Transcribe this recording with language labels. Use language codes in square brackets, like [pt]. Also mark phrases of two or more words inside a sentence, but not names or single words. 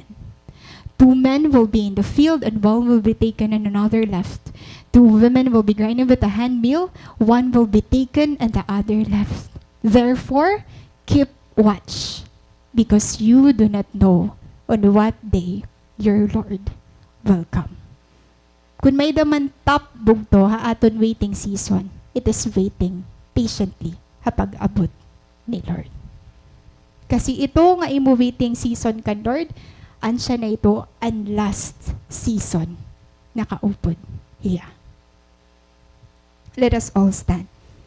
[en] 2 men will be in the field, and one will be taken and another left. 2 women will be grinding with a handmill, one will be taken and the other left. Therefore, keep watch, because you do not know on what day your Lord will come. [war] Kung may daman top bugto ha aton waiting season, [en] it is waiting patiently [war] hapag abot ni Lord. Kasi ito nga imo [en] waiting season [war] kan Lord, ansya na ito ang [en] last season [war] na kaupod hiya. [en] Let us all stand.